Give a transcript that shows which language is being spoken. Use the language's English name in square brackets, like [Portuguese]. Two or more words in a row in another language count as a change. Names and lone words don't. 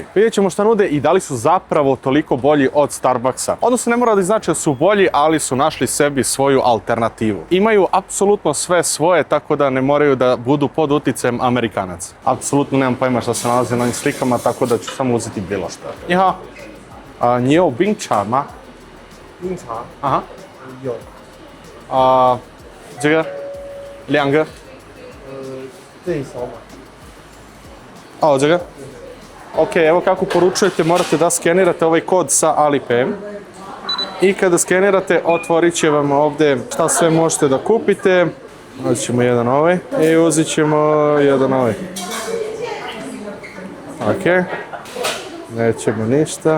[Bosnian] Vidjet ćemo šta nude i da li su zapravo toliko bolji od Starbucksa. Odnosno ne mora da znači da su bolji, ali su našli sebi svoju alternativu. Imaju apsolutno sve svoje, tako da ne moraju da budu pod uticajem Amerikanaca. Apsolutno nemam pojma šta se nalazi na ovim slikama, tako da ću samo uzeti bilo šta. [Chinese] Ni hao. Ni有冰茶吗？冰茶 aha 有，这个2个这里扫码。这个? [Bosnian] Ok, evo kako poručujete, morate da skenirate ovaj kod sa Alipayem. I kada skenirate, otvorit će vam ovdje šta sve možete da kupite. Uzet ćemo jedan ovaj i uzet ćemo jedan ovaj. Ok. Nećemo ništa.